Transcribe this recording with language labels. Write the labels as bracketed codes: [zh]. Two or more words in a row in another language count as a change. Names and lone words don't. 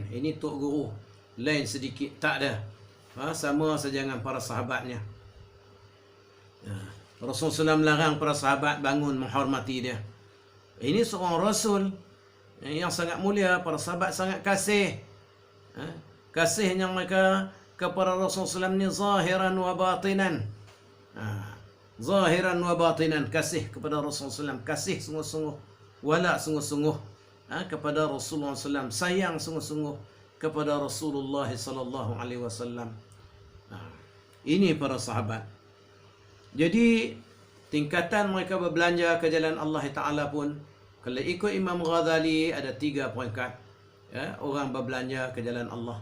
[ms] Ini tok guru lain sedikit, tak ada. Sama saja dengan para sahabatnya. Rasulullah SAW melarang para sahabat bangun menghormati dia. Ini seorang Rasul yang sangat mulia. Para sahabat sangat kasih. Kasihnya mereka kepada Rasulullah SAW ni [ar] ظاهراً وباطناً. ظاهراً وباطناً, [ms] kasih kepada Rasulullah SAW, kasih sungguh-sungguh, wala sungguh-sungguh kepada Rasulullah SAW, sayang sungguh-sungguh kepada Rasulullah SAW. Ini para sahabat. Jadi tingkatan mereka berbelanja ke jalan Allah Ta'ala pun, kalau ikut Imam Ghazali, ada 3 peringkat orang berbelanja ke jalan Allah.